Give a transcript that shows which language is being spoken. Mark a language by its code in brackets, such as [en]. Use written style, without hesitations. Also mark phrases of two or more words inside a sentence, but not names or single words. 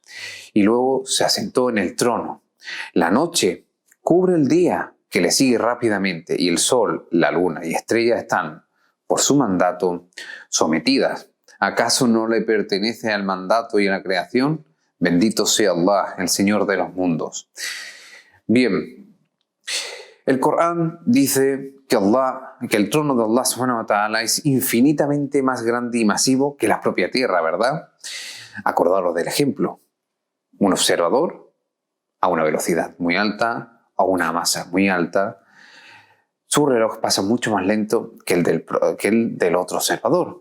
[es] Y luego se asentó en el trono. La noche cubre el día, que le sigue rápidamente, y el sol, la luna y estrellas están, por su mandato, sometidas. ¿Acaso no le pertenece al mandato y a la creación? Bendito sea Allah, el Señor de los mundos. Bien, el Corán dice que el trono de Allah [ar] سبحانه وتعالى [es] es infinitamente más grande y masivo que la propia tierra, ¿verdad? Acordaros del ejemplo. Un observador a una velocidad muy alta, a una masa muy alta, su reloj pasa mucho más lento que el del otro observador.